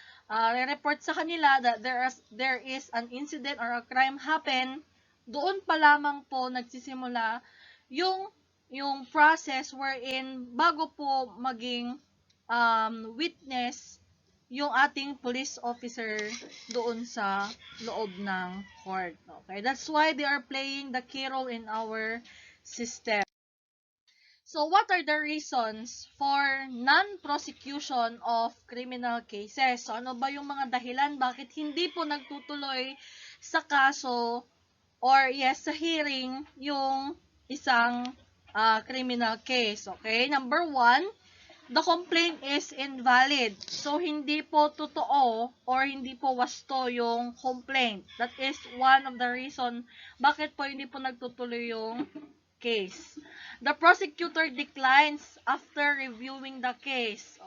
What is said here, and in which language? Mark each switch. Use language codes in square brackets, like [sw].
[tl] re-report sa kanila [en] that there is an incident or a crime happen, [tl] doon pa lamang po nagsisimula yung yung process wherein bago po maging witness yung ating police officer doon sa loob ng court. Okay? [en] That's why they are playing the key role in our system. So, what are the reasons for non-prosecution of criminal cases? [tl] So, ano ba yung mga dahilan bakit hindi po nagtutuloy sa kaso or sa hearing yung isang criminal case? Okay? [en] Number one, the complaint is invalid. [tl] So, hindi po totoo or hindi po wasto yung complaint. [en] That is one of the reason [tl] bakit po hindi po nagtutuloy yung [en] case. The prosecutor declines after reviewing the case.